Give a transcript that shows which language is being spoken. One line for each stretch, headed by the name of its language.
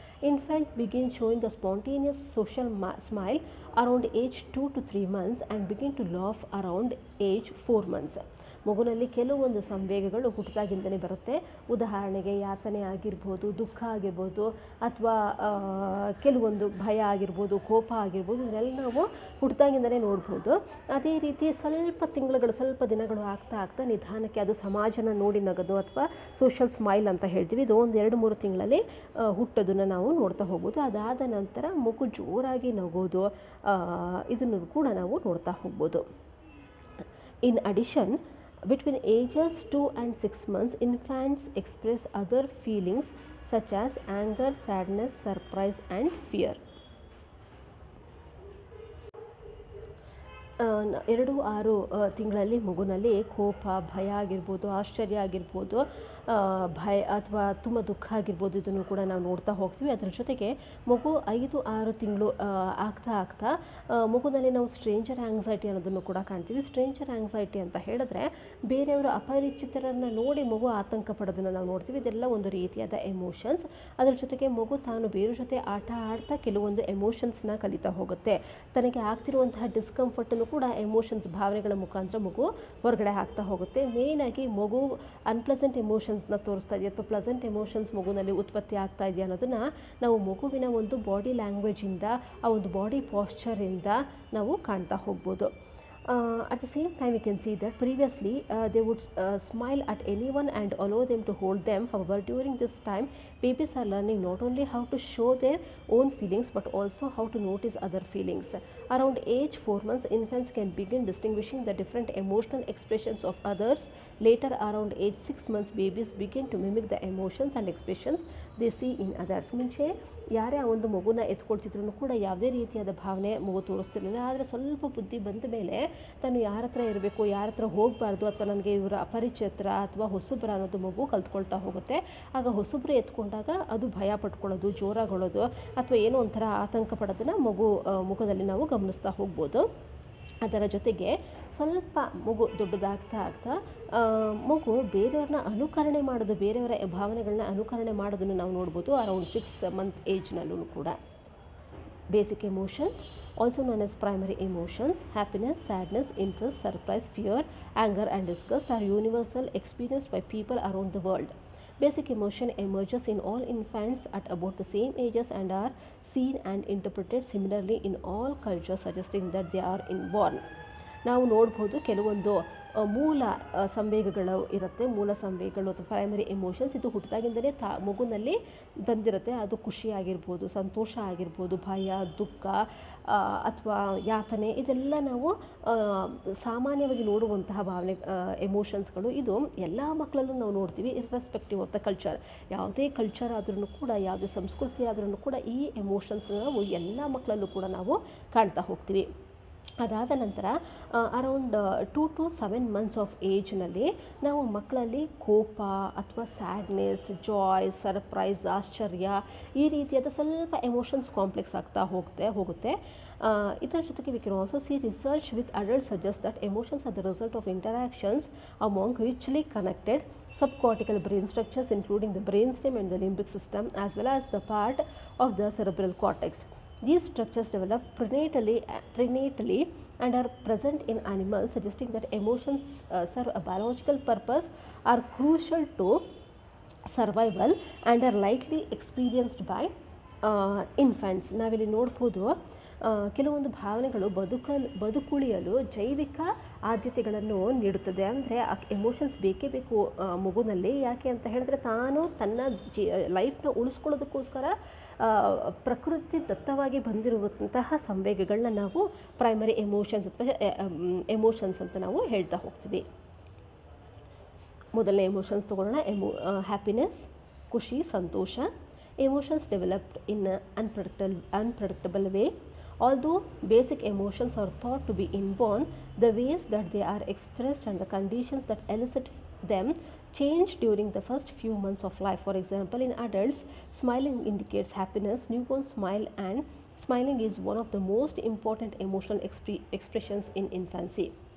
English: Infant begin showing a spontaneous social smile around age 2 to 3 months and begin to laugh around age 4 months.
Kannada: ಮಗುನಲ್ಲಿ ಕೆಲವೊಂದು ಸಂವೇಗಗಳು ಹುಟ್ಟಿದಾಗಿಂದಲೇ ಬರುತ್ತೆ. ಉದಾಹರಣೆಗೆ ಯಾತನೆ ಆಗಿರ್ಬೋದು, ದುಃಖ ಆಗಿರ್ಬೋದು, ಅಥವಾ ಕೆಲವೊಂದು ಭಯ ಆಗಿರ್ಬೋದು, ಕೋಪ ಆಗಿರ್ಬೋದು, ಇದನ್ನೆಲ್ಲ ನಾವು ಹುಟ್ಟಿದಾಗಿಂದಲೇ ನೋಡ್ಬೋದು. ಅದೇ ರೀತಿ ಸ್ವಲ್ಪ ದಿನಗಳು ಆಗ್ತಾ ನಿಧಾನಕ್ಕೆ ಅದು ಸಮಾಜನ ನೋಡಿ ನಗೋದು ಅಥವಾ ಸೋಷಲ್ ಸ್ಮೈಲ್ ಅಂತ ಹೇಳ್ತೀವಿ, ಇದು ಒಂದು 2-3 ತಿಂಗಳಲ್ಲಿ ಹುಟ್ಟೋದನ್ನು ನಾವು ನೋಡ್ತಾ ಹೋಗ್ಬೋದು. ಅದಾದ ನಂತರ ಮಗು ಜೋರಾಗಿ ನಗೋದು, ಇದನ್ನು ಕೂಡ ನಾವು ನೋಡ್ತಾ ಹೋಗ್ಬೋದು. In addition, between ages 2 and 6 months, infants express other feelings such as anger, sadness, surprise and fear. 2-6 ತಿಂಗಳಲ್ಲಿ ಮಗುನಲ್ಲಿ ಕೋಪ, ಭಯ ಆಗಿರ್ಬೋದು, ಆಶ್ಚರ್ಯ ಆಗಿರ್ಬೋದು, ಭಯ ಅಥವಾ ತುಂಬ ದುಃಖ ಆಗಿರ್ಬೋದು, ಇದನ್ನು ಕೂಡ ನಾವು ನೋಡ್ತಾ ಹೋಗ್ತೀವಿ. ಅದರ ಜೊತೆಗೆ ಮಗು 5-6 ತಿಂಗಳು ಆಗ್ತಾ ಮಗುನಲ್ಲಿ ನಾವು ಸ್ಟ್ರೇಂಜರ್ ಆಂಗ್ಸೈಟಿ ಅನ್ನೋದನ್ನು ಕೂಡ ಕಾಣ್ತೀವಿ. ಸ್ಟ್ರೇಂಜರ್ ಆಂಗ್ಸೈಟಿ ಅಂತ ಹೇಳಿದ್ರೆ ಬೇರೆಯವರು ಅಪರಿಚಿತರನ್ನು ನೋಡಿ ಮಗು ಆತಂಕ ಪಡೋದನ್ನು ನಾವು ನೋಡ್ತೀವಿ. ಇದೆಲ್ಲ ಒಂದು ರೀತಿಯಾದ ಎಮೋಷನ್ಸ್. ಅದರ ಜೊತೆಗೆ ಮಗು ತಾನು ಬೇರೆ ಜೊತೆ ಆಟ ಆಡ್ತಾ ಕೆಲವೊಂದು ಎಮೋಷನ್ಸ್ನ ಕಲಿತಾ ಹೋಗುತ್ತೆ. ತನಗೆ ಆಗ್ತಿರುವಂತಹ ಡಿಸ್ಕಂಫರ್ಟನ್ನು ಕೂಡ ಎಮೋಷನ್ಸ್, ಭಾವನೆಗಳ ಮುಖಾಂತರ ಮಗು ಹೊರಗಡೆ ಹಾಕ್ತಾ ಹೋಗುತ್ತೆ. ಮೇಯ್ನಾಗಿ ಮಗು ಅನ್ಪ್ಲೆಸೆಂಟ್ ಎಮೋಷನ್ಸ್ನ ತೋರಿಸ್ತಾ ಇದೆಯಾ ಅಥವಾ ಪ್ಲೆಸೆಂಟ್ ಎಮೋಷನ್ಸ್ ಮಗುನಲ್ಲಿ ಉತ್ಪತ್ತಿ ಆಗ್ತಾ ಇದೆಯಾ ಅನ್ನೋದನ್ನು ನಾವು ಮಗುವಿನ ಒಂದು ಬಾಡಿ ಲ್ಯಾಂಗ್ವೇಜಿಂದ, ಆ ಒಂದು ಬಾಡಿ ಪಾಶ್ಚರಿಂದ ನಾವು ಕಾಣ್ತಾ ಹೋಗ್ಬೋದು.
English: At the same time, we can see that previously they would smile at anyone and allow them to hold them. However, during this time, babies are learning not only how to show their own feelings but also how to notice other feelings. Around age 4 months, infants can begin distinguishing the different emotional expressions of others. Later, around age 6 months, babies begin to mimic the emotions and expressions they see in others.
Kannada: ಮುಂಚೆ ಯಾರೇ ಆ ಒಂದು ಮಗುನ ಎತ್ಕೊಳ್ತಿದ್ರು ಕೂಡ ಯಾವುದೇ ರೀತಿಯಾದ ಭಾವನೆ ಮಗು ತೋರಿಸ್ತಿರಲಿಲ್ಲ. ಆದರೆ ಸ್ವಲ್ಪ ಬುದ್ಧಿ ಬಂದ ಮೇಲೆ ತಾನು ಯಾರ ಹತ್ರ ಇರಬೇಕು, ಯಾರ ಹತ್ರ ಹೋಗಬಾರ್ದು, ಅಥವಾ ನನಗೆ ಇವರ ಅಪರಿಚಿತರ ಅಥವಾ ಹೊಸಬ್ರ ಅನ್ನೋದು ಮಗು ಕಲ್ತ್ಕೊಳ್ತಾ ಹೋಗುತ್ತೆ. ಆಗ ಹೊಸಬ್ರು ಎತ್ಕೊಂಡಾಗ ಅದು ಭಯ ಪಟ್ಕೊಳ್ಳೋದು, ಜೋರಾಗೊಳ್ಳೋದು, ಅಥವಾ ಏನೋ ಒಂಥರ ಆತಂಕ ಪಡೋದನ್ನು ಮುಖದಲ್ಲಿ ನಾವು ಗಮನಿಸ್ತಾ ಹೋಗ್ಬೋದು. ಅದರ ಜೊತೆಗೆ ಸ್ವಲ್ಪ ಮಗು ದೊಡ್ಡದಾಗ್ತಾ ಮಗು ಬೇರೆಯವ್ರನ್ನ ಅನುಕರಣೆ ಮಾಡೋದು, ಬೇರೆಯವರ ಭಾವನೆಗಳನ್ನ ಅನುಕರಣೆ ಮಾಡೋದನ್ನು ನಾವು ನೋಡ್ಬೋದು
English: around 6 month
Kannada: ಏಜ್ನಲ್ಲೂ ಕೂಡ.
English: Basic emotions, also known as primary emotions, happiness, sadness, interest, surprise, fear, anger and disgust are universal experienced by people around the world. Basic emotion emerges in all infants at about the same ages and are seen and interpreted similarly in all cultures, suggesting that they are inborn.
Kannada: ನಾವು ನೋಡ್ಬೋದು ಕೆಲವೊಂದು ಮೂಲ ಸಂವೇಗಗಳು ಇರುತ್ತೆ. ಮೂಲ ಸಂವೇಗಗಳು ಅಥವಾ primary emotions ಇದು ಹುಟ್ಟಿದಾಗಿಂದಲೇ ಮಗುನಲ್ಲಿ ಬಂದಿರುತ್ತೆ. ಅದು ಖುಷಿ ಆಗಿರ್ಬೋದು, ಸಂತೋಷ ಆಗಿರ್ಬೋದು, ಭಯ, ದುಃಖ ಅಥವಾ ಯಾತನೆ, ಇದೆಲ್ಲ ನಾವು ಸಾಮಾನ್ಯವಾಗಿ ನೋಡುವಂತಹ ಭಾವನೆ, ಎಮೋಷನ್ಸ್ಗಳು. ಇದು ಎಲ್ಲ ಮಕ್ಕಳಲ್ಲೂ ನಾವು ನೋಡ್ತೀವಿ,
English: Irrespective of the culture.
Kannada: ಯಾವುದೇ ಕಲ್ಚರ್ ಆದ್ರೂ ಕೂಡ, ಯಾವುದೇ ಸಂಸ್ಕೃತಿ ಆದ್ರೂ ಕೂಡ ಈ ಎಮೋಷನ್ಸ್ನ ನಾವು ಎಲ್ಲ ಮಕ್ಕಳಲ್ಲೂ ಕೂಡ ನಾವು ಕಾಣ್ತಾ ಹೋಗ್ತೀವಿ. ಅದಾದ ನಂತರ
English: around 2 to 7 months of
Kannada: ಏಜ್ನಲ್ಲಿ ನಾವು ಮಕ್ಕಳಲ್ಲಿ ಕೋಪ ಅಥವಾ ಸ್ಯಾಡ್ನೆಸ್, ಜಾಯ್, ಸರ್ಪ್ರೈಸ್, ಆಶ್ಚರ್ಯ ಈ ರೀತಿಯಾದ ಸ್ವಲ್ಪ ಎಮೋಷನ್ಸ್ ಕಾಂಪ್ಲೆಕ್ಸ್ ಆಗ್ತಾ ಹೋಗುತ್ತೆ. ಇದರ ಜೊತೆಗೆ
English: We can also see research with adult suggest that emotions are the result of interactions among richly connected subcortical brain structures including the brainstem and the limbic system as well as the part of the cerebral cortex. These structures develop prenatally and are present in animals, suggesting that emotions serve a biological purpose, are crucial to survival and are likely experienced by infants.
Kannada: ನಾವಿಲ್ಲಿ ನೋಡ್ಬೋದು ಕೆಲವೊಂದು ಭಾವನೆಗಳು ಬದುಕುಳಿಯಲು ಜೈವಿಕ ಆದ್ಯತೆಗಳನ್ನು ನೀಡುತ್ತದೆ. ಅಂದರೆ emotions ಬೇಕೇ ಬೇಕು ಮಗುನಲ್ಲಿ. ಯಾಕೆ ಅಂತ ಹೇಳಿದ್ರೆ ತಾನು ತನ್ನ ಲೈಫ್ನ ಉಳಿಸ್ಕೊಳ್ಳೋದಕ್ಕೋಸ್ಕರ ಪ್ರಕೃತಿ ದತ್ತವಾಗಿ ಬಂದಿರುವಂತಹ ಸಂವೇಗಗಳನ್ನ ನಾವು ಪ್ರೈಮರಿ ಎಮೋಷನ್ಸ್ ಅಥವಾ ಎಮೋಷನ್ಸ್ ಅಂತ ನಾವು ಹೇಳ್ತಾ ಹೋಗ್ತೀವಿ. ಮೊದಲನೇ ಎಮೋಷನ್ಸ್ ತಗೊಳ್ಳೋಣ. ಹ್ಯಾಪಿನೆಸ್, ಖುಷಿ, ಸಂತೋಷ.
English: Emotions developed in unpredictable way. Although basic emotions are thought to be inborn, the ways that they are expressed and the conditions that elicit them change during the first few months of life. For example, in adults, smiling indicates happiness. Newborns smile, and smiling is one of the most important emotional expressions in infancy.